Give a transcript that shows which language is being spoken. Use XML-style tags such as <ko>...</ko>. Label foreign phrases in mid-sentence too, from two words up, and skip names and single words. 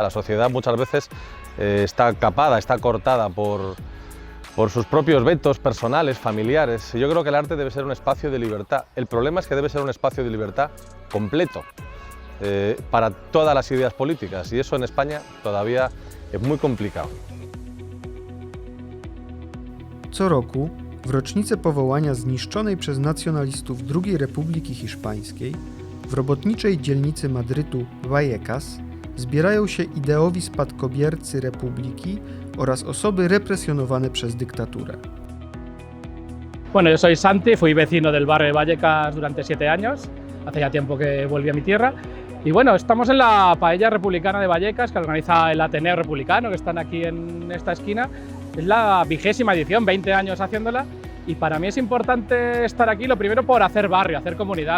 <es>La sociedad muchas veces está capada, está cortada por sus propios vetos personales, familiares. Yo creo que el arte debe ser un espacio de libertad. El problema es que debe ser un espacio de libertad completo para todas las ideas políticas, y eso en España todavía es muy complicado.</es> <pl>Co roku, w rocznicę powołania zniszczonej przez nacjonalistów II Republiki Hiszpańskiej, w robotniczej dzielnicy Madrytu Vallecas zbierają się ideowi spadkobiercy republiki oraz osoby represjonowane przez dyktaturę.</pl> <es>Bueno, yo soy Santi, fui vecino del barrio de Vallecas durante 7 años, hace ya tiempo que volví a mi tierra. Y bueno, estamos en la paella republicana de Vallecas, que organiza el Ateneo Republicano, que están aquí en esta esquina. Es la 20ª edición, 20 años haciéndola. Y para mí es importante estar aquí, lo primero por hacer barrio, hacer comunidad.</es>